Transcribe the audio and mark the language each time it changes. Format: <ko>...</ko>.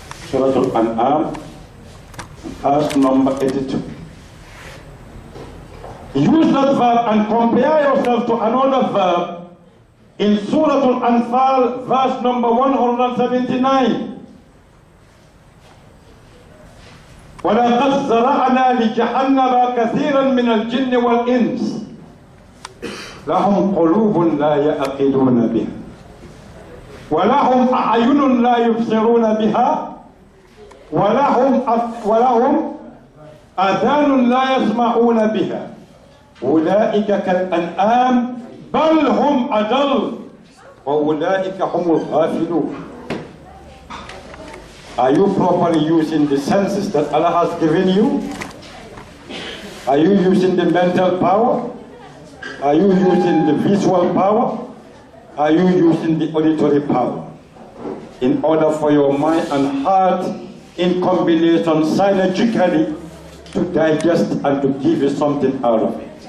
<en>Surah Al-An'am, verse number 82. Use that verb and compare yourself to another verb in Surah Al-Anfal, verse number 179.</en> <ar>وَلَقَدْ زَرَعْنَا لِجَهَنَّمَ كَثِيرًا مِنَ الْجِنِّ وَالْإِنسِ لهم قلوب لا يعقلون بها ولهم أعين لا يبصرون بها ولهم آذان لا يسمعون بها أولئك كالأنعام بل هم أضل وأولئك هم الغافلون.</ar> <en>Are you properly using the senses that Allah has given you? Are you using the mental power? Are you using the visual power? Are you using the auditory power? In order for your mind and heart in combination synergically to digest and to give you something out of it.</en>